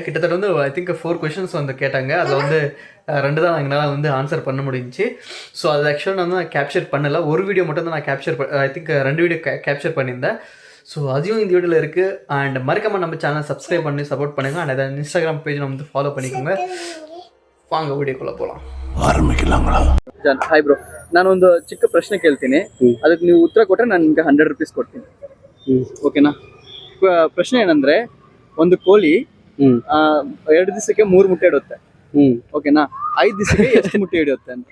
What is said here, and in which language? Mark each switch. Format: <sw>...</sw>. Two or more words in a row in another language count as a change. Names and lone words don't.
<ta>கிட்டத்தட்ட வந்து</ta> <en>I think</en> <ta>4 கொஷின்ஸ் வந்து கேட்டாங்க. அதில் வந்து 2 தான் எங்களால் வந்து ஆன்சர் பண்ண முடிஞ்சிச்சு. ஸோ அது ஆக்சுவலாக நான் வந்து கேப்சர் பண்ணலை. ஒரு வீடியோ மட்டும் தான் நான் கேப்சர்</ta> <en>I think</en> <ta>2 வீடியோ கேப்சர் பண்ணியிருந்தேன். ஸோ அதையும் இந்த வீடியோவில் இருக்குது. அண்ட் மறக்காமல் நம்ம</ta> <en>channel subscribe</en> <ta>பண்ணி சப்போர்ட் பண்ணுங்கள். அண்ட் அதை</ta> <en>Instagram page</en> <ta>நம்ம வந்து ஃபாலோ பண்ணிக்கோங்க. வாங்க வீடியோக்குள்ளே போகலாம். ಆರಂಭಿಸಲಾಂಗಳ.</ta> <kn>ಹಾಯ್ ಬ್ರೋ, ನಾನು ಒಂದು ಚಿಕ್ಕ ಪ್ರಶ್ನೆ ಕೇಳ್ತೀನಿ. ಅದಕ್ಕೆ ನೀವು ಉತ್ತರ ಕೊಟ್ಟರೆ ನಾನು ನಿಮಗೆ 100 ರೂಪೀಸ್ ಕೊಡ್ತೀನಿ. ಓಕೆನಾ? ಪ್ರಶ್ನೆ ಏನಂದ್ರೆ, ಒಂದು ಕೋಳಿ 2 ದಿವಸಕ್ಕೆ 3 ಮುಟ್ಟೆ ಇಡುತ್ತೆ. ಓಕೆನಾ? 5 ದಿವಸಕ್ಕೆ ಎಷ್ಟು ಮುಟ್ಟೆ ಇಡುತ್ತೆ ಅಂತ?</kn>